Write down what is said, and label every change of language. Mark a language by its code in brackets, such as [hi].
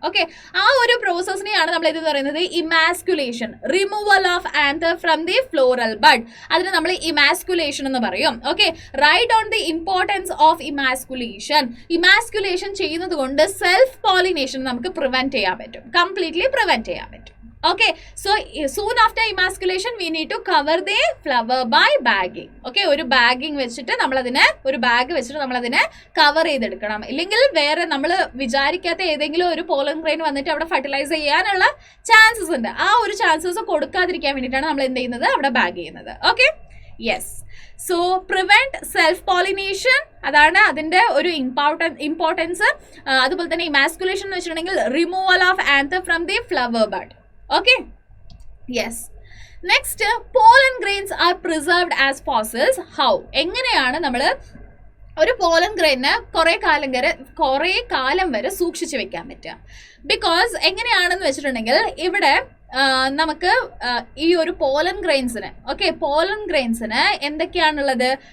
[ml] Okay, ആ ഒരു പ്രോസസ്സിനെയാണ് നമ്മൾ ഇത് പറയുന്നത് emasculation, [en] Removal of anther from the floral bud. [ml] അതിന് നമ്മൾ ഇമാസ്കുലേഷൻ എന്ന് പറയും. Okay, [en] write on the importance of emasculation [ml] ചെയ്യുന്നത് കൊണ്ട് സെൽഫ് പോളിനേഷൻ നമുക്ക് പ്രിവെന്റ് ചെയ്യാൻ പറ്റും, കംപ്ലീറ്റ്ലി പ്രിവെന്റ് ചെയ്യാൻ പറ്റും. [en] Okay, so soon after emasculation we need to cover the flower by bagging. [ml] Okay, ഒരു ബാഗിങ് വെച്ചിട്ട് നമ്മളതിനെ, ഒരു ബാഗ് വെച്ചിട്ട് നമ്മളതിനെ കവർ ചെയ്തെടുക്കണം. ഇല്ലെങ്കിൽ വേറെ നമ്മൾ വിചാരിക്കാത്ത ഏതെങ്കിലും ഒരു പോളൻ ഗ്രെയിൻ വന്നിട്ട് അവിടെ ഫെർട്ടിലൈസ് ചെയ്യാനുള്ള ചാൻസസ് ഉണ്ട്. ആ ഒരു ചാൻസസ് കൊടുക്കാതിരിക്കാൻ വേണ്ടിയിട്ടാണ് നമ്മൾ എന്ത് ചെയ്യുന്നത്? അവിടെ ബാഗ് ചെയ്യുന്നത്. Okay, yes. So prevent self pollination, അതാണ് അതിൻ്റെ ഒരു ഇമ്പോർട്ടൻസ്. അതുപോലെ തന്നെ ഇമാസ്കുലേഷൻ എന്ന് വെച്ചിട്ടുണ്ടെങ്കിൽ [en] Removal of anther from the flower bud. Okay, yes. Next, pollen grains are preserved as fossils. How? [ml] എങ്ങനെയാണ് നമ്മൾ ഒരു പോളൻ ഗ്രെയിന് കുറേ കാലം വരെ സൂക്ഷിച്ചു വെക്കാൻ പറ്റുക? ബിക്കോസ് എങ്ങനെയാണെന്ന് വെച്ചിട്ടുണ്ടെങ്കിൽ, ഇവിടെ നമുക്ക് ഈ ഒരു പോളൻ ഗ്രെയിൻസിന്, ഓക്കെ, പോളൻ ഗ്രെയിൻസിന് എന്തൊക്കെയാണുള്ളത്?